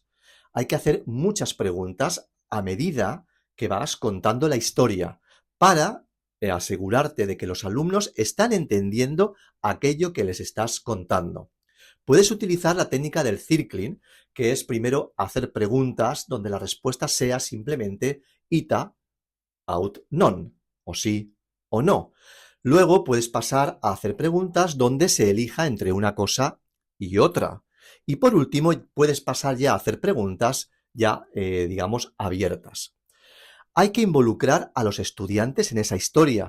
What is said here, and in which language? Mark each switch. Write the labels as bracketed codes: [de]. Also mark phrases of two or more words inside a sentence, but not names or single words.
[es] Hay que hacer muchas preguntas a medida que vas contando la historia para asegurarte de que los alumnos están entendiendo aquello que les estás contando. Puedes utilizar la técnica del circling, que es primero hacer preguntas donde la respuesta sea simplemente [la] ita, aut, non, [es] o sí o no. Luego puedes pasar a hacer preguntas donde se elija entre una cosa y otra. Y por último, puedes pasar ya a hacer preguntas digamos, abiertas. Hay que involucrar a los estudiantes en esa historia.